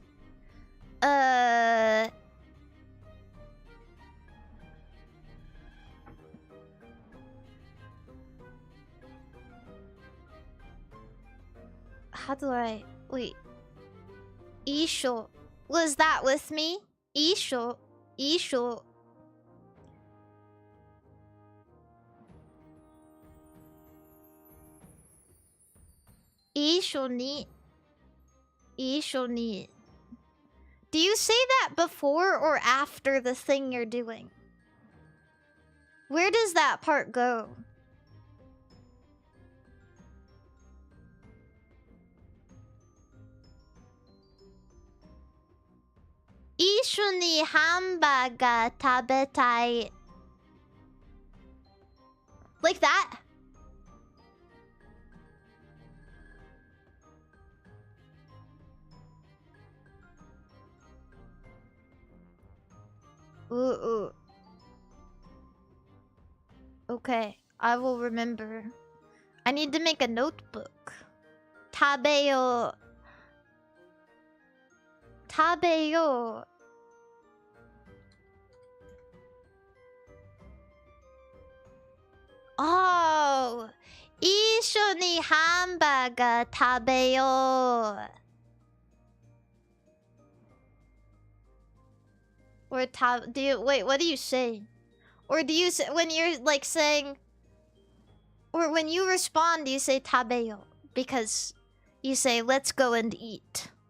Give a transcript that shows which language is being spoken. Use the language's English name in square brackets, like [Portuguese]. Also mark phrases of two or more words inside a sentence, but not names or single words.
[English] How do I... Wait. Isho. Was that with me? [Japanese] 一緒。一緒。一緒に. 一緒に. [English] Do you say that before or after the thing you're doing? Where does that part go? [Japanese] 一緒にハンバーガー食べたい. [English] Like that? Ooh. Okay, I will remember. I need to make a notebook. [Japanese] 食べよ。食べよ. [English] Oh. [Japanese] 一緒にハンバーガー食べよ. [English] Or do you wait, what do you say? Or do you say when you're like saying, or when you respond, you say tabeyo because you say let's go and eat.